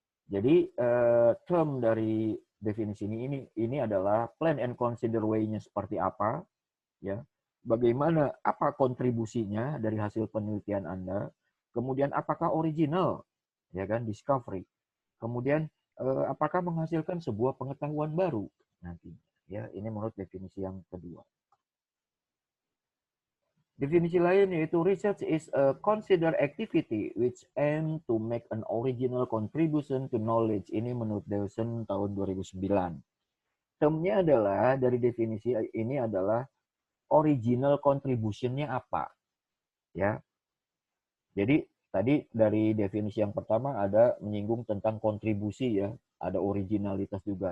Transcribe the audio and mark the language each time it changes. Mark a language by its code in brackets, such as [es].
[id] Jadi term dari definisi ini adalah plan and consider way-nya seperti apa, ya, bagaimana, apa kontribusinya dari hasil penelitian Anda, kemudian apakah original, ya kan, discovery, kemudian apakah menghasilkan sebuah pengetahuan baru nanti, ya. Ini menurut definisi yang kedua. Definisi lain yaitu [en] research is a considered activity which aim to make an original contribution to knowledge. [id] Ini menurut Dawson tahun 2009. Termnya adalah, dari definisi ini adalah original contribution-nya apa, ya. Jadi tadi dari definisi yang pertama ada menyinggung tentang kontribusi, ya, ada originalitas juga.